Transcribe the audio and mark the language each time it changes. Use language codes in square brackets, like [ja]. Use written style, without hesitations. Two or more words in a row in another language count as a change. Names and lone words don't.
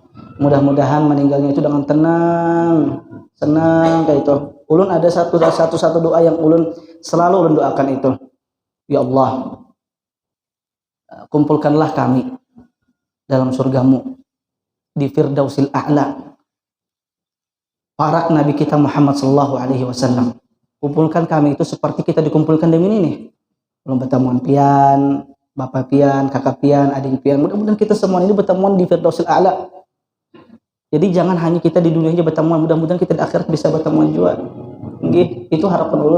[bjn] Mudah-mudahan meninggalnya itu dengan tenang, senang kayak itu. Ulun ada satu doa yang ulun selalu ulun doakan itu. Ya Allah, kumpulkanlah kami dalam surgamu di Firdausil A'la. Para Nabi kita Muhammad [ar] صلى الله عليه وسلم. [bjn] Kumpulkan kami itu seperti kita dikumpulkan di sini nih. Ulun bertemuan pian, bapak pian, kakak pian, adik pian. Mudah-mudahan kita semua ini bertemuan di Firdausil A'la. Jadi jangan hanya kita di dunia aja bertemuan, mudah-mudahan kita di akhirat bisa bertemuan juga. Nggih, itu harapan ulun.